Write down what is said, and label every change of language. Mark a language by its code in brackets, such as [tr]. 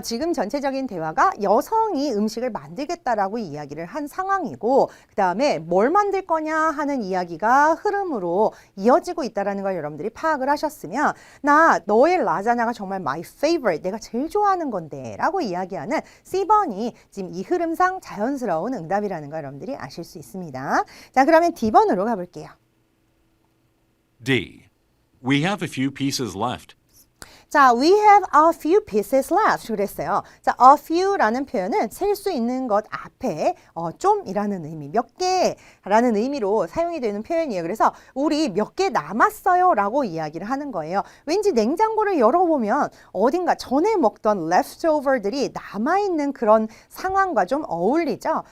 [ko] 지금 전체적인 대화가 여성이 음식을 만들겠다라고 이야기를 한 상황이고 그 다음에 뭘 만들 거냐 하는 이야기가 흐름으로 이어지고 있다는 걸 여러분들이 파악을 하셨으면 나 너의 라자냐가 정말 [en] my favorite, [ko] 내가 제일 좋아하는 건데 라고 이야기하는 C번이 지금 이 흐름상 자연스러운 응답이라는 걸 여러분들이 아실 수 있습니다. 자, 그러면 D번으로 가볼게요. [en] D. We have a few pieces left. 자, we have a few pieces left. [ko] 그랬어요. 자, a few라는 표현은 셀 수 있는 것 앞에 좀이라는 의미, 몇 개라는 의미로 사용이 되는 표현이에요. 그래서 우리 몇 개 남았어요 라고 이야기를 하는 거예요. 왠지 냉장고를 열어보면 어딘가 전에 먹던 leftover들이 남아있는 그런 상황과 좀 어울리죠.